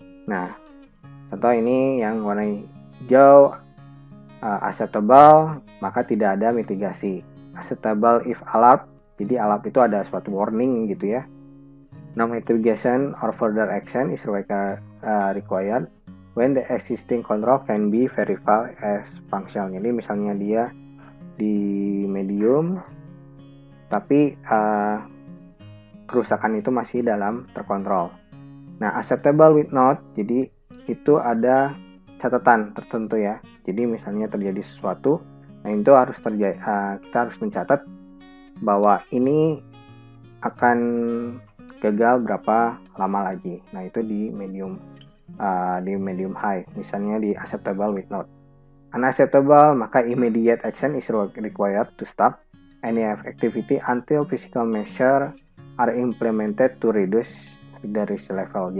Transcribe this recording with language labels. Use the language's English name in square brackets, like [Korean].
[Indonesian] Nah, contoh ini yang warna hijau acceptable, maka tidak ada mitigasi. [English] Acceptable if alert, [Indonesian] jadi alert itu ada suatu warning gitu ya. [English] No mitigation or further action is required when the existing control can be verified as functional. [Indonesian] Jadi misalnya dia di medium, tapi kerusakan itu masih dalam terkontrol. Nah, [English] acceptable with not, [Indonesian] jadi itu ada catatan tertentu ya. Jadi misalnya terjadi sesuatu, nah itu harus kita harus mencatat bahwa ini akan gagal berapa lama lagi. Nah, itu di medium high, misalnya di [English] acceptable with not. Unacceptable, maka immediate action is required to stop any activity until physical measure are implemented to reduce the risk level.